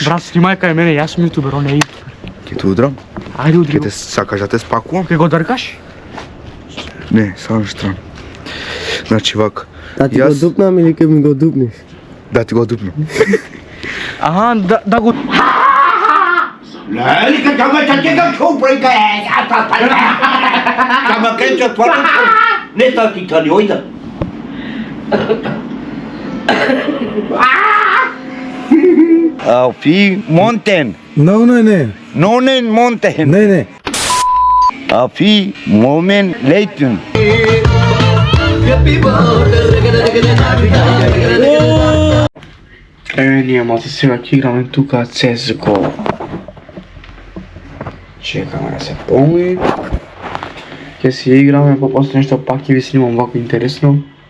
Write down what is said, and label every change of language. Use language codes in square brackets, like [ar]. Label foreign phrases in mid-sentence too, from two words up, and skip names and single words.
[mk] Брат, снимај кај мене, јас сум јутубер, он е јутубер. Ќе те удрам? Ајде удри. Ќе те сакаш да те спакувам? Ќе го дркаш? Не, само на страна. Значи вака. Да ти го дупнам или ке ми го дупнеш? Да ти го дупнам. Да го... Fi Mountain. No, ne. Nonen Mountain. Ne. Fi Moment Leighton. Ние малци сега ќе играме тука CSGO. Чекаме да се помни. Ќе си играме, па после нешто пак ќе ви снимам вако интересно.